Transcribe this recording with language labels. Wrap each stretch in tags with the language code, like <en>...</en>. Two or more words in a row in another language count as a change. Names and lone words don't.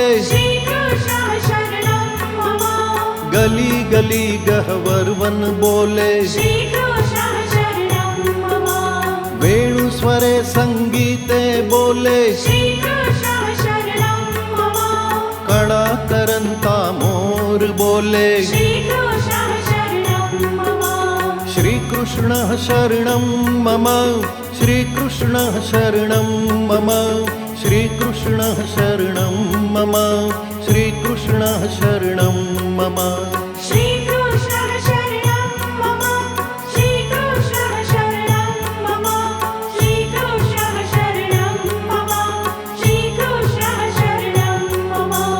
<sa>श्रीकृष्ण शरणं मम</sa> <hi>गली गली गहवर बोले</hi> <sa>श्रीकृष्ण शरणं मम</sa> <hi>वेणु स्वरे संगीते बोले</hi> <sa>श्रीकृष्ण शरणं मम</sa> <hi>कड़ा करंता मोर बोले</hi> <sa>श्रीकृष्ण शरणं मम श्री कृष्ण शरणं मम श्री कृष्ण शरणं मम श्री कृष्ण शरणं मम श्री कृष्ण शरणं मम श्रीकृष्ण शरणं मम श्रीकृष्ण शरणं मम श्रीकृष्ण शरणं मम श्रीकृष्ण शरणं मम</sa>